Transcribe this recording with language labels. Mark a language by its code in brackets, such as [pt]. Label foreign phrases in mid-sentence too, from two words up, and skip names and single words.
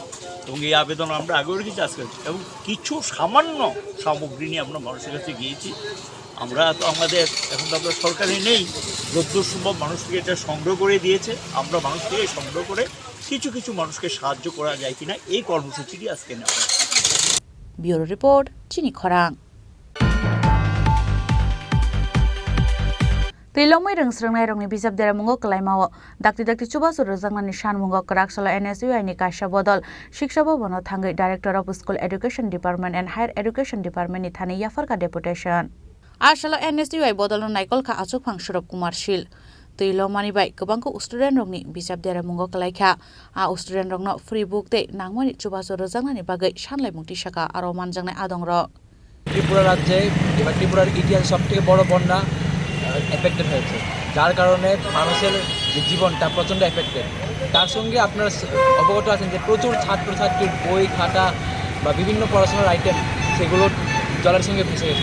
[bn] এবং এই আবেদন আমরা আগেও রেখেছি, আজকে এবং কিছু সামান্য সামগ্রী নিয়ে আমরা মানুষের কাছে গিয়েছি। আমরা তো আমাদের এখন তো আমরা সরকারে নেই, যতদূর সম্ভব মানুষ থেকে এটা সংগ্রহ করে দিয়েছে। আমরা মানুষ থেকে সংগ্রহ করে কিছু কিছু মানুষকে সাহায্য করা যায় কিনা, এই কর্মসূচিটি আজকে নেওয়া হয়। [en] Bureau report, [trp] চিনি খরাং। Tilongmai rengsrengnai rongni bijap deramungo kelaimao dakti chubasu rojangnani sanmungo Karakshalo NSUI ni kaisa bodol Shiksha Bhabono thangai [en] Director of School Education Department and Higher Education Department [trp] ni thani yafarka deputation. Ashalo NSUI bodol naikol kha achukphang Surab Kumar Shil. Tilongmani bai gobangko student rongni bijap deramungo kelaikha a student rongno [en] free book [trp] tei nangmani chubasu rojangnani bagai sanlaimung tisaka aro manjangnai adongro. [bn] ত্রিপুরা রাজ্যে এবার ত্রিপুরার ইতিহাস সবথেকে বড় বন্যা এফেক্টেড হয়েছে, যার কারণে মানুষের যে জীবনটা প্রচণ্ড এফেক্টেড। তার সঙ্গে আপনারা অবগত আছেন যে প্রচুর ছাত্রছাত্রীর বই খাতা বা বিভিন্ন পড়াশোনার আইটেম সেগুলো জলের সঙ্গে ভেসে গেছে।